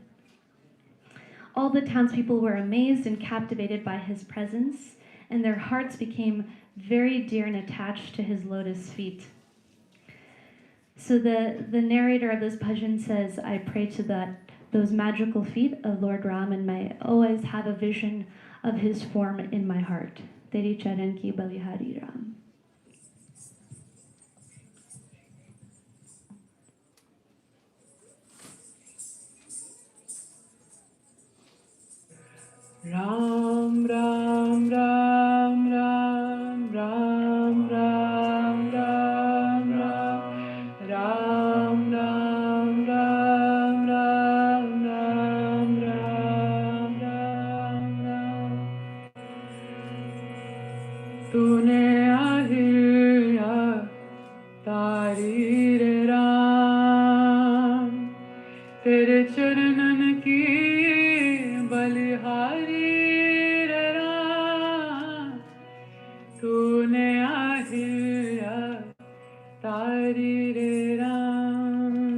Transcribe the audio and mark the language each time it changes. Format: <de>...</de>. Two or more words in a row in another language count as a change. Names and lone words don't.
<en>All the townspeople were amazed and captivated by his presence, and their hearts became very dear and attached to his lotus feet. So the narrator of this bhajan says, I pray to those magical feet of Lord Ram, and may I always have a vision of his form in my heart.</en> <hi>तेरे चरण की बलिहारी राम. Ram, Ram, Ram, Ram, Ram, Ram, Ram, Ram, Ram, Ram, Ram, Ram, Ram, Ram, Ram, Ram. तूने आहिया तारी रे राम तेरे चरणन की बलिहारी रे राम तूने आहिया तारी रे राम</hi>